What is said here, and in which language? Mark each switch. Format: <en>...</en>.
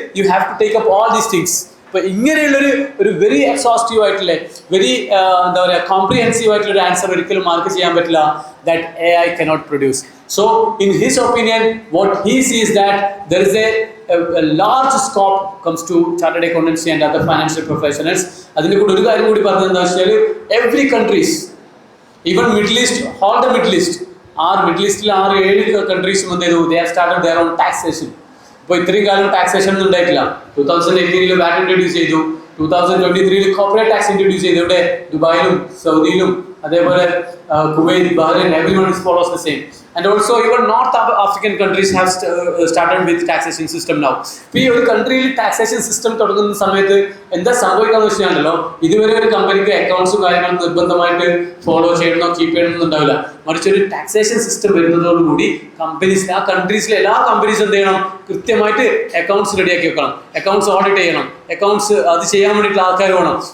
<en>You have to take up all these things.</en> <ml>അപ്പോൾ ഇങ്ങനെയുള്ളൊരു very exhaustive ആയിട്ടുള്ള എന്താ പറയുക കോംപ്രിഹെൻസീവ് ആയിട്ടുള്ള ഒരു ആൻസർ ഒരിക്കലും മാർക്ക് ചെയ്യാൻ പറ്റില്ല.</ml> <en>That AI cannot produce. So in his opinion, what he sees that there is a large scope comes to chartered accountancy and other financial professionals.</en> <ml>അതിൻ്റെ കൂടെ ഒരു കാര്യം കൂടി പറഞ്ഞത് എന്താ വെച്ചാൽ,</ml> <en>every countries, even Middle East, all the Middle East,</en> <ml>middle ഈസ്റ്റിൽ 6-7 കൺട്രീസും എന്ത് ചെയ്തു?</ml> <en>They have started there on taxation.</en> <ml>ഇപ്പോൾ ഇത്രയും കാലം ടാക്സേഷൻ ഒന്നും ഉണ്ടായിട്ടില്ല. 2018 VAT ഇൻട്രൊഡ്യൂസ് ചെയ്തു, 2023 കോർപ്പറേറ്റ് ടാക്സ് ഇൻട്രൊഡ്യൂസ് ചെയ്തു. ഇവിടെ ദുബായിലും സൗദിയിലും അതേപോലെ Kuwait, Bahrain,</ml> <en>everyone follows the same. And also even North African countries have started with taxation system now.</en> <ml>ഇപ്പോൾ ഈ ഒരു കൺട്രിയിൽ ടാക്സേഷൻ സിസ്റ്റം തുടങ്ങുന്ന സമയത്ത് എന്താ സംഭവിക്കാന്ന് വെച്ചാണല്ലോ, ഇതുവരെ ഒരു കമ്പനിക്ക് അക്കൗണ്ട്സും കാര്യങ്ങളും നിർബന്ധമായിട്ട് ഫോളോ ചെയ്യണമെന്നോ കീപ്പ് ചെയ്യണമെന്നോ ഉണ്ടാവില്ല. മറിച്ച് ഒരു ടാക്സേഷൻ സിസ്റ്റം വരുന്നതോടുകൂടി ആ കൺട്രീസിലെ എല്ലാ കമ്പനീസും എന്ത് ചെയ്യണം? കൃത്യമായിട്ട് അക്കൗണ്ട്സ് റെഡിയാക്കി വെക്കണം, അക്കൗണ്ട്സ് ഓഡിറ്റ് ചെയ്യണം, അക്കൗണ്ട്സ് അത് ചെയ്യാൻ വേണ്ടിയിട്ടുള്ള ആൾക്കാർ വേണം.</ml>